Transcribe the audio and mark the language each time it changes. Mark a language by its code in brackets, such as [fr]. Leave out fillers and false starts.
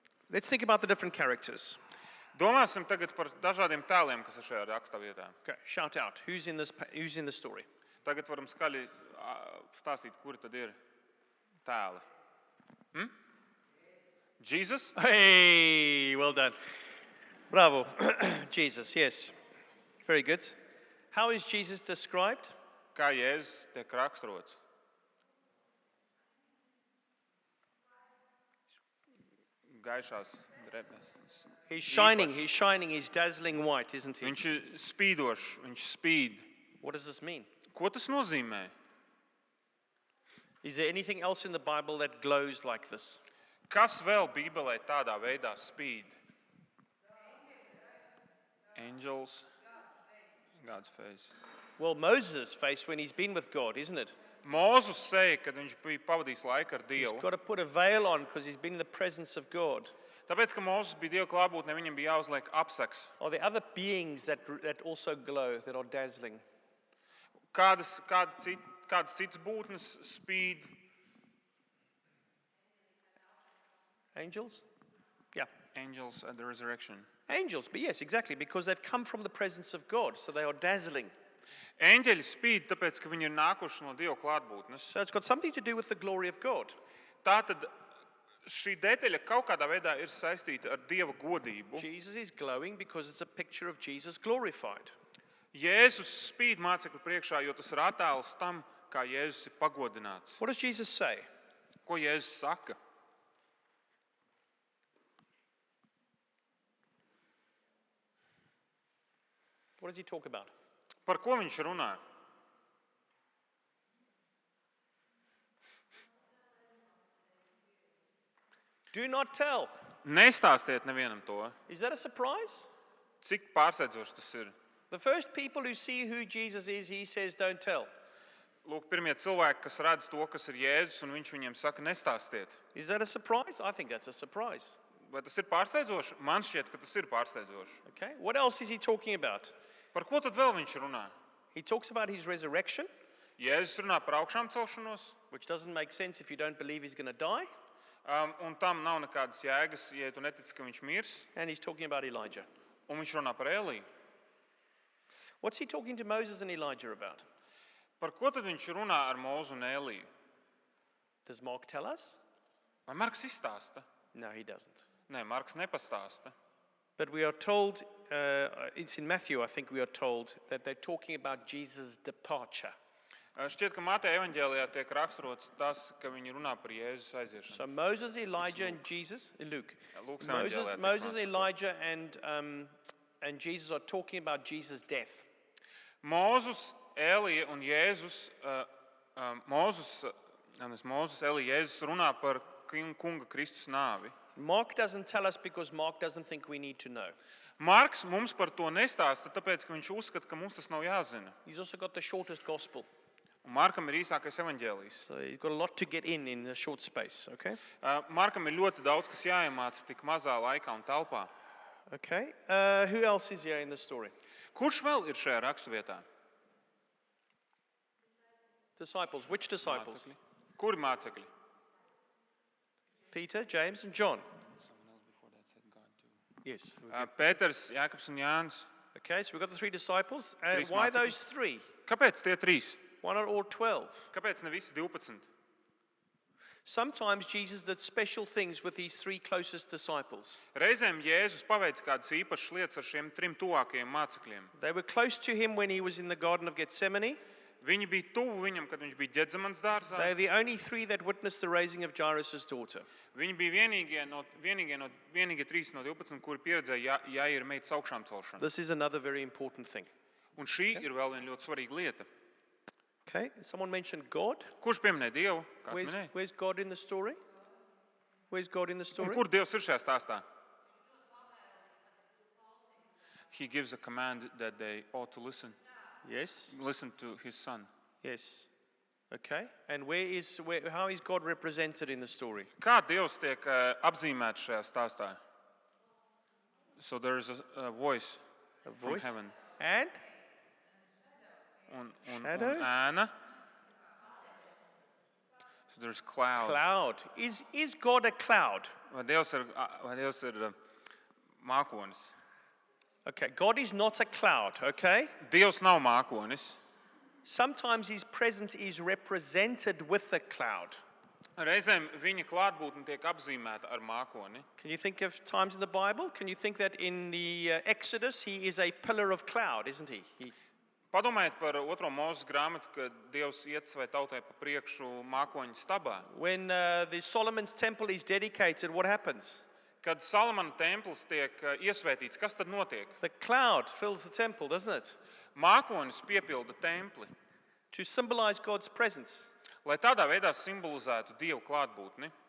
[en] Let's think about the different characters. [lv] Domāsim tagad par dažādiem tēliem, kas ir šajā raksturvietā. [en] Okay, shout out. Who's in the story? [lv] Tagad varam skaļi stāstīt, kuri tad ir tēli. [en] Jesus? Hey, well done. Bravo. Jesus, yes. Very good. How is Jesus described? [lv] Kā Jēzus tiek raksturots? Gaišās drēbēs. [en] He's shining, he's dazzling white, isn't he? [lv] Viņš ir spīdošs, viņš spīd. [en] What does this mean? [lv] Ko tas nozīmē? [en] Is there anything else in the Bible that glows like this? [lv] Kas vēl Bībelē tādā veidā spīd? [en] Angels, God's face. Well, Moses' face when he's been with God, isn't it? [lv] Mūzus seja, kad viņš bija pavadījis laiku ar [en] He's [lv] Dievu. [en] got to put a veil on because he's been in the presence of God. [lv] Tāpēc, ka Mūzus bija Dieva klātbūtnē, viņam bija jāuzliek apseks. [en] Are there other beings that also glow, that are dazzling? [lv] Kādas citas būtnes spīd? [en] Angels? Yeah. Angels at the resurrection. Angels, but yes, exactly, because they've come from the presence of God, so they are dazzling. [lv] Eņģeļi spīd, tāpēc, ka viņi ir nākuši no Dieva klātbūtnes. [en] So it's got something to do with the glory of God. [lv] Tātad šī detaļa kaut kādā veidā ir saistīta ar Dieva godību. [en] Jesus is glowing because it's a picture of Jesus glorified. [lv] Jēzus spīd mācekļu priekšā, jo tas ir attēls tam, kā Jēzus ir pagodināts. [en] What does Jesus say? [lv] Ko Jēzus saka? [en] What does he talk about? [lv] Par ko viņš runā? [en] Do not tell. [lv] Nestāstiet nevienam to. [en] Is that a surprise? [lv] Cik pārsteidzoši tas ir? [en] The first people who see who Jesus is, he says, don't tell. [lv] Lūk, pirmie cilvēki, kas redz to, kas ir Jēzus, un viņš viņiem saka, nestāstiet. [en] Is that a surprise? I think that's a surprise. [lv] Vai tas ir pārsteidzoši? Man šķiet, ka tas ir pārsteidzoši. [en] Okay, what else is he talking about? [lv] Par ko tad vēl viņš runā? [en] He talks about his resurrection, [lv] Jēzus runā par augšām celšanos, [en] which doesn't make sense if you don't believe he's going to die. [lv] un tam nav nekādas jēgas, ja tu netici, ka viņš mirs, [en] And he's talking about Elijah. [lv] un viņš runā par Eliju. [en] What's he talking to Moses and Elijah about? [lv] Par ko tad viņš runā ar Mūzu un Eliju? [en] Does Mark tell us? [lv] Vai Marks izstāsta? [en] No, he doesn't. [lv] Nē, Marks nepastāsta. [en] But we are told, it's in Matthew, I think we are told, that they're talking about Jesus' departure. [lv] Šķiet, ka Mateja evaņģēlijā tiek raksturots tas, ka viņi runā par Jēzus aiziešanu. [en] So Moses, Elijah, and Jesus, Luke. [lv] Lūks [en] Moses, [lv] evaņģēlijā tiek [en] Moses, [lv] runāts par to. [en] Elijah, and Jesus are talking about Jesus' death. [lv] Mūzus, Elija un Jēzus, Mūzus, Elija, Jēzus runā par kunga Kristus nāvi. [en] Mark doesn't tell us because Mark doesn't think we need to know. [lv] Marks mums par to nestāsta, tāpēc, ka viņš uzskata, ka mums tas nav jāzina. [en] He's also got the shortest gospel. [lv] Un Markam ir īsākais evaņģēlijs. [en] So he's got a lot to get in a short space, okay? [lv] Markam ir ļoti daudz, kas jāiemāca tik mazā laikā un telpā. [en] Okay. Who else is here in the story? [lv] Kurš vēl ir šajā raksturvietā? [en] Disciples. Which disciples? [lv] Mācekļi. Kuri mācekļi? [en] Peter, James, and John. Yes. [lv] Pēters, Jākabs un Jānis. [en] Okay, so we've got the three disciples. [lv] Trīs [en] Why [lv] mācekļi. [en] those three? [lv] Kāpēc tie trīs? [en] Why not all 12? [lv] Kāpēc ne visi 12? [en] Sometimes Jesus did special things with these three closest disciples. [lv] Reizēm Jēzus paveic kādas īpašas lietas ar šiem trim tuvākajiem mācekļiem. [en] They were close to him when he was in the Garden of Gethsemane. [lv] Viņi bija tuvu viņam, kad viņš bija Ģedzemanas dārzā. [en] They're the only three that witnessed the raising of Jairus' daughter. [lv] Viņi bija vienīgie 3 no 12, kuri pieredzēja Jaira meitas augšām celšanu. [en] This is another very important thing. [lv] Un šī ir vēl viena ļoti svarīga lieta. [en] Okay, someone mentioned God. [lv] Kurš pieminēja Dievu? Kāds minēja? [en] Where's God in the story? Where's God in the [lv] Un [en] story? [lv] kur Dievs ir šajā stāstā? [en] He gives a command that they ought to listen to his son. Yes. Okay. And how is God represented in the story? [lv] Kā Dievs tiek apzīmēts šajā stāstā? [en] So there is a voice from heaven. And? [lv] Un [en] Shadow? [lv] ēna. [en] So there's cloud. Cloud. Is God a cloud? [lv] Vai Dievs ir mākonis? [en] Okay, God is not a cloud, okay? [lv] Dievs nav mākonis. [en] Sometimes his presence is represented with a cloud. [lv] Reizēm viņa klātbūtne tiek apzīmēta ar mākoni. [en] Can you think of times in the Bible? Can you think that in the Exodus he is a pillar of cloud, isn't he? [lv] Padomājiet par 2. Mūzes grāmatu, kad Dievs iet savai tautai pa priekšu mākoņu stabā. [en] When the Solomon's temple is dedicated, what happens? [lv] Kad Salamana templis tiek iesvētīts, kas tad notiek? [en] The cloud fills the temple, doesn't it? [lv] Mākonis piepilda templi, [en] To symbolize God's presence. [lv] lai tādā veidā simbolizētu Dievu klātbūtni.